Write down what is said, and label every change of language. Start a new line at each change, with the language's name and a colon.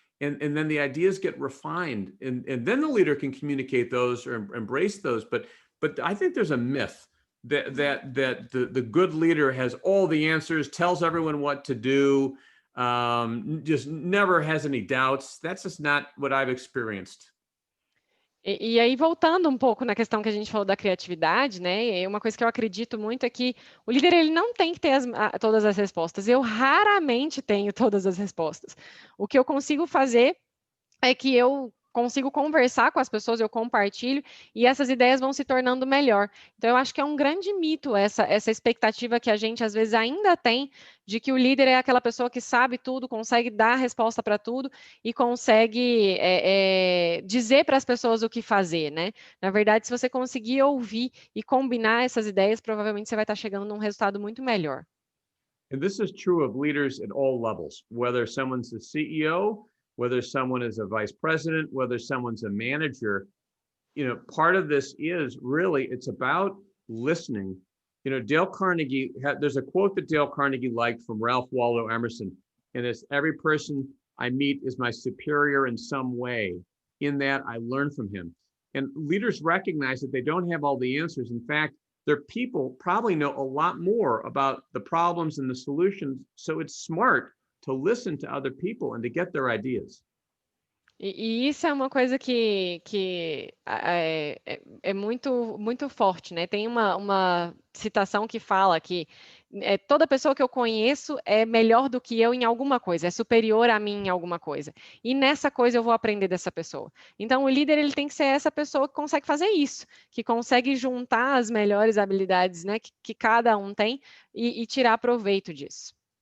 English: And then the ideas get refined, and then the leader can communicate those or embrace those. But I think there's a myth that the good leader has all the answers, tells everyone what to do, just never has any doubts. That's just not what I've experienced.
Portuguese: E aí, voltando um pouco na questão que a gente falou da criatividade, né? Uma coisa que eu acredito muito é que o líder ele não tem que ter todas as respostas. Eu raramente tenho todas as respostas. O que eu consigo fazer é que eu consigo conversar com as pessoas, eu compartilho e essas ideias vão se tornando melhor. Então, eu acho que é um grande mito essa expectativa que a gente às vezes ainda tem de que o líder é aquela pessoa que sabe tudo, consegue dar a resposta para tudo e consegue dizer para as pessoas o que fazer, né? Na verdade, se você conseguir ouvir e combinar essas ideias, provavelmente você vai estar chegando num resultado muito melhor.
English: And this is true of leaders at all levels, whether someone's a CEO, whether someone is a vice president, whether someone's a manager. Part of this is really, it's about listening. Dale Carnegie, there's a quote that Dale Carnegie liked from Ralph Waldo Emerson, and it's every person I meet is my superior in some way. In that I learn from him. And leaders recognize that they don't have all the answers. In fact, their people probably know a lot more about the problems and the solutions. So it's smart to listen to other people and to get their ideas.
Portuguese: E isso é uma coisa que é muito, muito forte, né? Tem uma citação que fala que toda pessoa que eu conheço é melhor do que eu em alguma coisa, é superior a mim em alguma coisa. E nessa coisa eu vou aprender dessa pessoa. Então, o líder ele tem que ser essa pessoa que consegue fazer isso, que consegue juntar as melhores habilidades, né, que cada um tem e tirar proveito disso.